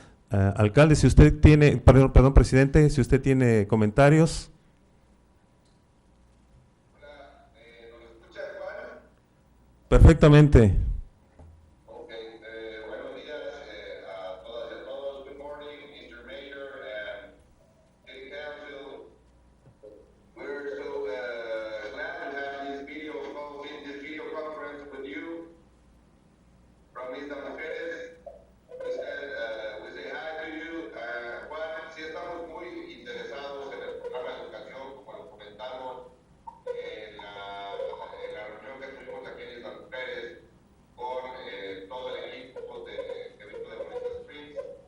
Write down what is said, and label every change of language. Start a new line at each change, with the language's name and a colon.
Spanish: Alcalde, si usted tiene, perdón, presidente, si usted tiene comentarios. Hola, ¿nos escucha Juan? Perfectamente. Okay, buenos días a todas y a todos.
English: Good morning, Mr. Mayor and City Council. We're so glad to have this video conference with you from Isla Mujeres. We say hi to you.
Spanish: Juan, sí estamos muy interesados en el programa de educación, como lo comentamos en la reunión que tuvimos aquí en Isla Mujeres con todo el equipo que vino de Bonita Springs.